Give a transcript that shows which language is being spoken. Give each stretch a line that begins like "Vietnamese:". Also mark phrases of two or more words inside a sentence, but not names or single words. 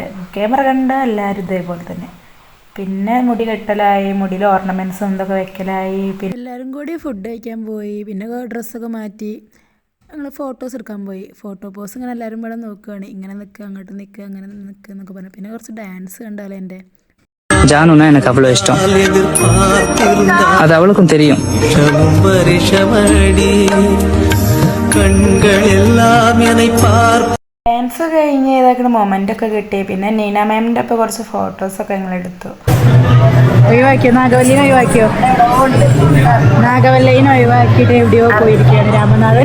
Malayalam: ക്യാമറ കണ്ട എല്ലാവരും ഇതേപോലെ തന്നെ. പിന്നെ മുടി കെട്ടലായി, മുടിയിൽ ഓർണമെൻറ്റ്സും ഇതൊക്കെ വെക്കലായി. പിന്നെ എല്ലാവരും കൂടി ഫുഡ് കഴിക്കാൻ പോയി. പിന്നെ ഡ്രസ്സൊക്കെ മാറ്റി ഞങ്ങൾ ഫോട്ടോസ് എടുക്കാൻ പോയി. ഫോട്ടോ പോസ് ഇങ്ങനെ എല്ലാവരും ഇവിടെ നോക്കുകയാണ്. ഇങ്ങനെ നിൽക്കുക, അങ്ങോട്ട് നിൽക്കുക, അങ്ങനെ നിൽക്കുക എന്നൊക്കെ പറഞ്ഞു. പിന്നെ കുറച്ച് ഡാൻസ് കണ്ടാലോ എൻ്റെ
Tamil: ஜானுன்னா எனக்கு அவ்வளோ இஷ்டம். அது அவளுக்கும் தெரியும்.
Malayalam: ഡാൻസ് കഴിഞ്ഞ് ഇതാക്കുന്ന മൊമെൻ്റൊക്കെ കിട്ടി. പിന്നെ നീന മാമിൻ്റെ ഒപ്പം കുറച്ച് ഫോട്ടോസൊക്കെ ഞങ്ങൾ എടുത്തു. ഒഴിവാക്കിയോ? നാഗവല്ലിനെ ഒഴിവാക്കിയോ? നാഗവല്ലിനെ ഒഴിവാക്കിയിട്ട് എവിടെയോ പോയിരിക്കുകയാണ് രാമനാഥൻ.